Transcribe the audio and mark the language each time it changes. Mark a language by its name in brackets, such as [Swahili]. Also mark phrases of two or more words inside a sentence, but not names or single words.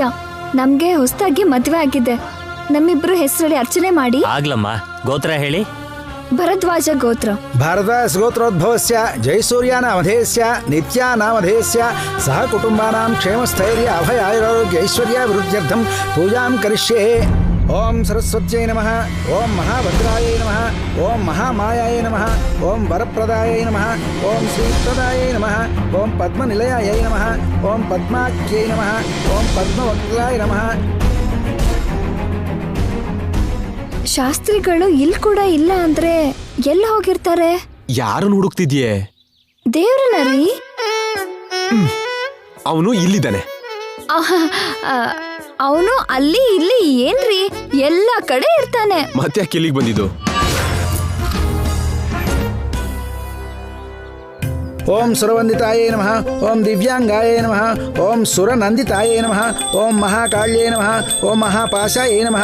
[Kannada] ನಮ್ಗೆ ಹೊಸದಾಗಿ ಮದ್ವೆ ಆಗಿದೆ. ನಮ್ಮಿಬ್ರು ಹೆಸರಲ್ಲಿ ಅರ್ಚನೆ ಮಾಡಿ. ಆಗ್ಲಮ್ಮ. ಗೋತ್ರ ಹೇಳಿ. ಭರದ್ವಾಜ ಗೋತ್ರ. [Sanskrit] ಭಾರದ್ವಾಜ ಗೋತ್ರೋದ್ಭವಸ್ಯ ಜಯಸೂರ್ಯಾನಾಮಧೇಯಸ್ಯ ನಿತ್ಯಾನಾಮಧೇಯಸ್ಯ ಸಹ ಕುಟುಂಬಾನಾಂ ಕ್ಷೇಮಸ್ಥೈರ್ಯ ಅಭಯ ಆಯುರಾರೋಗ್ಯ ಐಶ್ವರ್ಯ ವೃದ್ಧ್ಯರ್ಥಂ ಪೂಜಾಂ ಕರಿಷ್ಯೆ. ಓಂ ಸರಸ್ವತ್ಯೈ ನಮಃ. ಓಂ ಮಹಾಭದ್ರಾಯೈ ನಮಃ. ಓಂ ಮಹಾಮಾಯಾಯ ನಮಃ. ಓಂ ವರಪ್ರದಾಯೈ ನಮಃ. ಓಂ ಶ್ರೀಪ್ರದಾಯೈ ನಮಃ. ಓಂ ಪದ್ಮನಿಲಯಾಯೈ ನಮಃ. ಓಂ ಪದ್ಮಾಖ್ಯೈ ನಮಃ. ಓಂ ಪದ್ಮವಕ್ರಾಯ ನಮಃ. [Kannada] ಶಾಸ್ತ್ರಿಗಳು ಇಲ್ಲಿ ಕೂಡ ಇಲ್ಲ ಅಂದ್ರೆ ಎಲ್ಲ ಹೋಗಿರ್ತಾರೆ? ಯಾರನ್ನು ಹುಡುಕ್ತಿದ್ಯೆ? ದೇವ್ರನ್ನ ರೀ. ಅವನು ಇಲ್ಲಿದ್ದಾನೆ. ಅವನು ಅಲ್ಲಿ ಇಲ್ಲಿ ಏನ್ರಿ, ಎಲ್ಲ ಕಡೆ ಇರ್ತಾನೆ. ಮತ್ತೆ ಯಾಕೆ ಇಲ್ಲಿಗೆ ಬಂದಿದ್ದು? [Sanskrit] ಓಂ ಸುರವಂದಿತಾಯೇ ನಮಃ. ಓಂ ದಿವ್ಯಾಂಗಾಯೇ ನಮಃ. ಓಂ ಸುರನಂದಿತಾಯೇ ನಮಃ. ಓಂ ಮಹಾಕಾಳ್ಯೇ ನಮಃ. ಓಂ ಮಹಾಪಾಶಾಯೇ ನಮಃ.